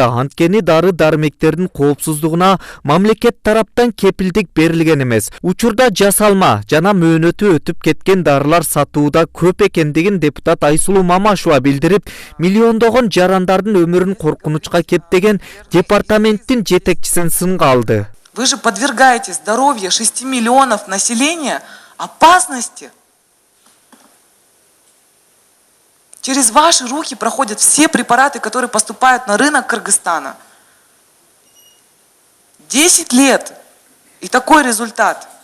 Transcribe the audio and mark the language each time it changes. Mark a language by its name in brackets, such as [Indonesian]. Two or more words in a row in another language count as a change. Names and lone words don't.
[Kyrgyz] Анткени дары-дармектердин коопсуздугуна мамлекет тараптан кепилдик берилген эмес. Учурда жасалма жана мөөнөтү өтүп кеткен дарылар сатууда көп экендигин депутат Айсулуу Мамашева билдирип, миллиондогон жарандардын өмүрүн коркунучка кептеген департаменттин жетекчисин сынга алды. [Russian] Вы же подвергаете здоровье 6 миллионов населения опасности. Через ваши руки проходят все препараты, которые поступают на рынок Кыргызстана. 10 лет. И такой результат.